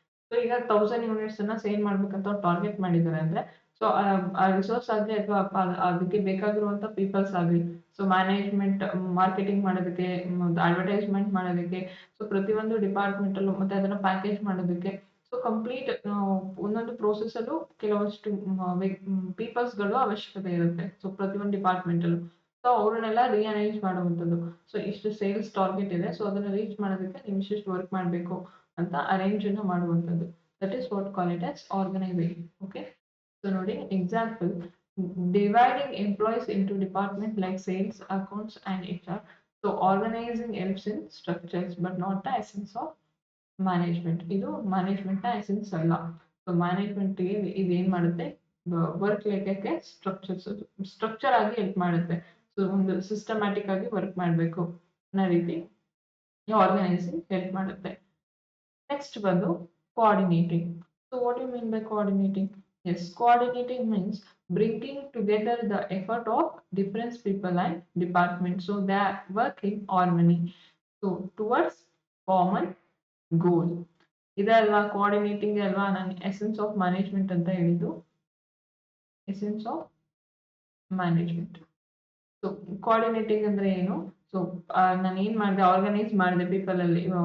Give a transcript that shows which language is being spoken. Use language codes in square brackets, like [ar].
[kn] So ಈಗ 1000 units ಅನ್ನ sale ಮಾಡ್ಬೇಕಂತ ಟಾರ್ಗೆಟ್ ಮಾಡಿದ್ದಾರೆ ಅಂದ್ರೆ ಸೊ ಆ ರಿಸೋರ್ಸ್ ಆಗಲಿ ಅಥವಾ ಅದಕ್ಕೆ ಬೇಕಾಗಿರುವಂತ ಪೀಪಲ್ಸ್ ಆಗಲಿ, ಸೊ ಮ್ಯಾನೇಜ್ಮೆಂಟ್ ಮಾರ್ಕೆಟಿಂಗ್ ಮಾಡೋದಕ್ಕೆ, ಅಡ್ವರ್ಟೈಸ್ಮೆಂಟ್ ಮಾಡೋದಕ್ಕೆ, ಸೊ ಪ್ರತಿಯೊಂದು ಡಿಪಾರ್ಟ್ಮೆಂಟ್ ಅಲ್ಲೂ ಮತ್ತೆ ಅದನ್ನ ಪ್ಯಾಕೇಜ್ ಮಾಡೋದಕ್ಕೆ, ಸೊ ಕಂಪ್ಲೀಟ್ ಒಂದೊಂದು ಪ್ರೋಸೆಸ್ ಅಲ್ಲೂ ಕೆಲವಷ್ಟು ಪೀಪಲ್ಸ್ ಗಳು ಅವಶ್ಯಕತೆ ಇರುತ್ತೆ. ಸೊ ಪ್ರತಿಯೊಂದು ಡಿಪಾರ್ಟ್ಮೆಂಟ್ ಅಲ್ಲೂ ಸೊ ಅವ್ರನ್ನೆಲ್ಲ ರಿಅರೇಂಜ್ ಮಾಡುವಂಥದ್ದು. ಸೊ ಇಷ್ಟು ಸೇಲ್ಸ್ ಟಾರ್ಗೆಟ್ ಇದೆ, ಸೊ ಅದನ್ನ ರೀಚ್ ಮಾಡೋದಕ್ಕೆ ನೀವು ಇಷ್ಟು ವರ್ಕ್ ಮಾಡಬೇಕು ಅಂತ ಅರೇಂಜ್ ಅನ್ನು ಮಾಡುವಂಥದ್ದು. [en] That is what call it as organization. Okay. [kn] So ನೋಡಿ [en] Example, dividing employees into department like sales, accounts and HR. So organizing helps in structures but not the essence of management. [kn] ಇದು management ನ essence ಅಲ್ಲ. So management ಇದು ಏನ್ ಮಾಡುತ್ತೆ? Work ಲೆಕ್ಕಕ್ಕೆ structure ಆಗಿ help ಮಾಡುತ್ತೆ. ಸೊ ಒಂದು ಸಿಸ್ಟಮ್ಯಾಟಿಕ್ ಆಗಿ ವರ್ಕ್ ಮಾಡಬೇಕು ಅನ್ನೋ ರೀತಿ ಆರ್ಗನೈಸಿಂಗ್ ಹೆಲ್ಪ್ ಮಾಡುತ್ತೆ. ನೆಕ್ಸ್ಟ್ ಬಂದು coordinating. [en] So what do you mean by coordinating? Yes, coordinating means bringing together the effort of different people and departments so they work in harmony. So towards common goal. [kn] ಇದಲ್ವಾ coordinating ಅಲ್ವಾ ನಾನು essence of management ಅಂತ ಹೇಳಿದ್ದು. Essence of management. So coordinating ಅಂದ್ರೆ ಏನು? So ನಾನು ಏನ್ ಮಾಡಿದೆ? Organise ಮಾಡಿದೆ ಪೀಪಲ್ ಅಲ್ಲಿ.